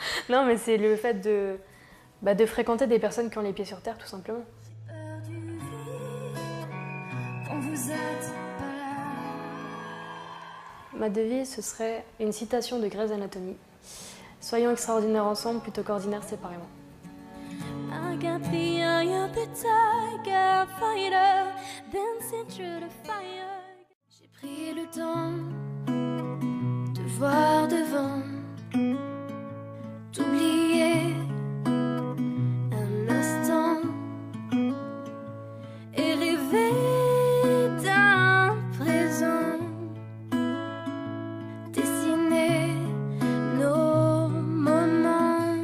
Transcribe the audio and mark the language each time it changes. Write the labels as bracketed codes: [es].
[fr] Non, mais c'est le fait de fréquenter des personnes qui ont les pieds sur terre, tout simplement. J'ai peur du vide quand vous êtes pas là. Ma devise, ce serait une citation de Grey's Anatomy. Soyons extraordinaires ensemble plutôt qu'ordinaires séparément. [en] I got the eye of the tiger fighter, dancing through the fire. [fr] J'ai pris le temps de voir devant, d'oublier un instant et rêver d'un présent, dessiner nos moments.